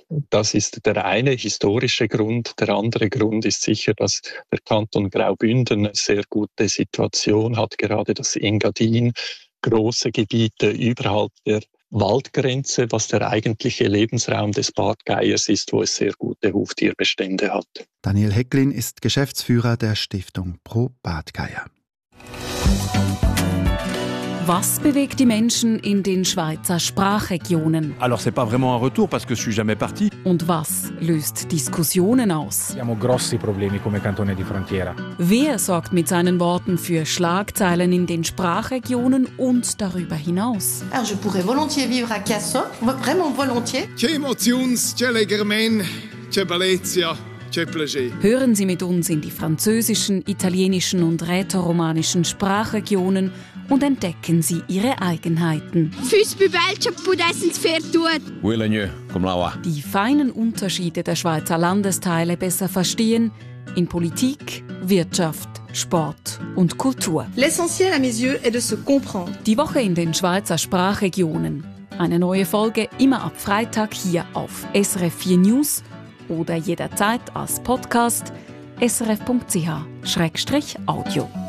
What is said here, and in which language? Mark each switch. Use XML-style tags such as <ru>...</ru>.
<de>Das ist der eine historische Grund. Der andere Grund ist sicher, dass der Kanton Graubünden eine sehr gute Situation hat, gerade das Engadin, große Gebiete überhalb der Waldgrenze, was der eigentliche Lebensraum des Bartgeiers ist, wo es sehr gute Huftierbestände hat. Daniel Hecklin ist Geschäftsführer der Stiftung Pro Bartgeier. Was bewegt die Menschen in den Schweizer Sprachregionen?</de> <fr>Alors c'est pas vraiment un retour parce que je suis jamais parti.</fr> <de>Und was löst Diskussionen aus?</de> <it>Abbiamo grossi problemi come cantone di frontiera.</it> <de>Wer sorgt mit seinen Worten für Schlagzeilen in den Sprachregionen und darüber hinaus?</de> <fr>Alors je pourrais volontiers vivre à Casso, vraiment volontiers.</fr> <it>C'è emozioni, c'è legermen, c'è bellezza.</it> <de>Hören Sie mit uns in die französischen, italienischen und rätoromanischen Sprachregionen und entdecken Sie Ihre Eigenheiten. Die feinen Unterschiede der Schweizer Landesteile besser verstehen in Politik, Wirtschaft, Sport und Kultur.</de> <fr>L'essentiel à mes yeux est de se comprendre.</fr> <de>Die Woche in den Schweizer Sprachregionen. Eine neue Folge immer ab Freitag hier auf SRF 4 News. Oder jederzeit als Podcast srf.ch/audio.</de>